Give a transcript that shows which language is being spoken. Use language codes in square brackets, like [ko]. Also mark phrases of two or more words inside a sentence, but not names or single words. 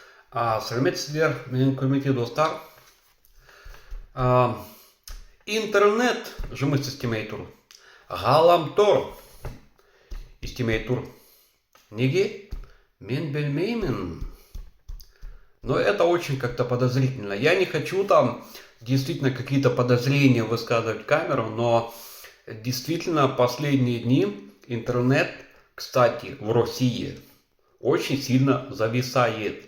[kk] Сәлеметсіздер sizler, менің құрметті достар. Интернет жұмыс істемей тұр. Ғаламтор істемей тұр. Неге? Мен білмеймін. [ru] Но это очень как-то подозрительно. Я не хочу там действительно какие-то подозрения высказывать в камеру, но действительно последние дни интернет, кстати, в России очень сильно зависает.